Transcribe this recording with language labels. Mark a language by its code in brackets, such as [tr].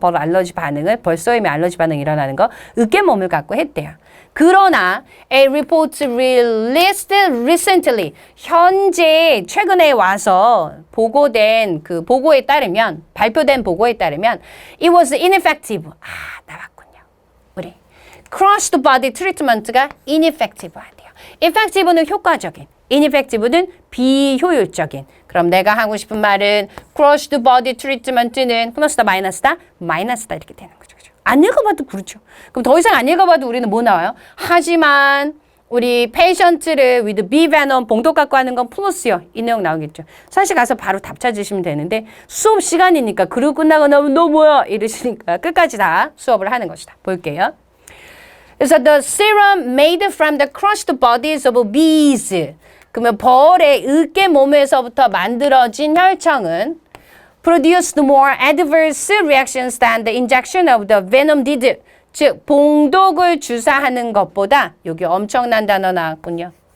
[ko] 벌 알러지 반응을, 벌 쏘임의 알러지 반응 일어나는 거, 으깬 몸을 갖고 했대요. 그러나 [en] a report released recently [ko] 현재 최근에 와서 보고된 그 보고에 따르면 발표된 보고에 따르면 [en] it was ineffective. [ko] 아, 나왔군요. 우리 [en] crushed body treatment [ko] 가 ineffective 하대요. effective는 효과적인, ineffective는 비효율적인. 그럼 내가 하고 싶은 말은 [en] crushed body treatment [ko] 는 플러스다 마이너스다? 마이너스다 이렇게 되는 거죠. 안 읽어봐도 그렇죠. 그럼 더 이상 안 읽어봐도 우리는 뭐 나와요? 하지만 우리 페이션트를 with 비베놈 봉독 갖고 하는 건 플러스요. 이 내용 나오겠죠. 사실 가서 바로 답 찾으시면 되는데 수업 시간이니까 그리고 끝나고 나면 너 뭐야? 이러시니까 끝까지 다 수업을 하는 것이다. 볼게요. 그래서 [en] the serum made from the crushed bodies of bees. [ko] 그러면 벌의 으깬 몸에서부터 만들어진 혈청은 [en] produced more adverse reactions than the injection of the venom did. [ko] 즉, 봉독을 주사하는 것보다 여기 엄청난 단어 나왔군요.